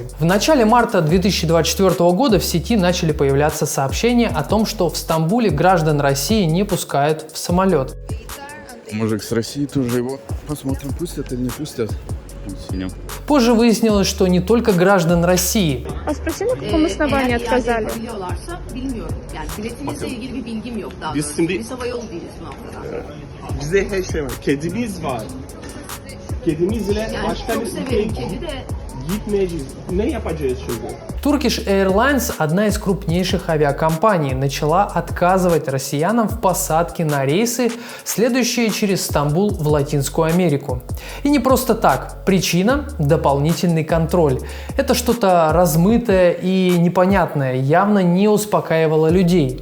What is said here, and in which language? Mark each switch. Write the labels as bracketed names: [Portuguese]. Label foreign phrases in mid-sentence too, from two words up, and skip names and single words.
[Russian] В начале марта 2024 года в сети начали появляться сообщения о том, что в Стамбуле граждан России не пускают в самолет. Мужик с России тоже его посмотрим, пустят или не пустят. Синем. Позже выяснилось, что не только граждан России. А спроси, на каком основании отказали? [Turkish] Bize her şey var. Kedimiz var. Kedimiz ile başka bir ülkeye gitmeyeceğiz. Ne yapacağız şimdi? [Russian] Turkish Airlines, одна из крупнейших авиакомпаний, начала отказывать россиянам в посадке на рейсы, следующие через Стамбул в Латинскую Америку. И не просто так. Причина – дополнительный контроль. Это что-то размытое и непонятное, явно не успокаивало людей.